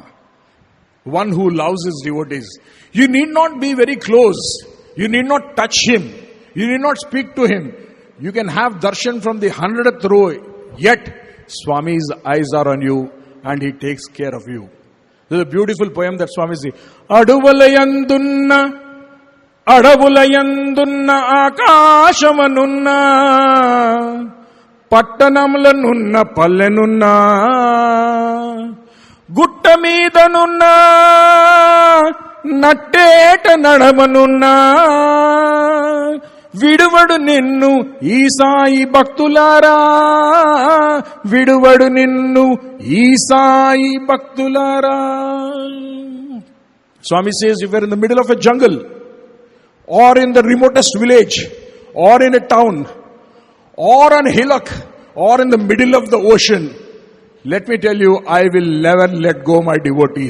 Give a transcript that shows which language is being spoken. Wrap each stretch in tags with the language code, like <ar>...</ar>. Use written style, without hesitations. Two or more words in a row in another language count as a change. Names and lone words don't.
<en>One who loves his devotees. You need not be very close. You need not touch him. You need not speak to him. You can have darshan from the 100th row. Yet, Swami's eyes are on you and he takes care of you. There's a beautiful poem that Swami says.</en> <te>అడువలయందున్న ఆకాశమందున్న పట్టణమ్లనున్న పల్లెనున్న గుట్టమీదున్న నట్టేట నడమనున్న విడువడు నిన్ను ఈ సాయి భక్తులారా, విడువడు నిన్ను ఈ సాయి భక్తులారా.</te> <en>Swami says, if you're in the middle of a jungle, or in the remotest village, or in a town, or on a hillock, or in the middle of the ocean, let me tell you, I will never let go my devotees.</en>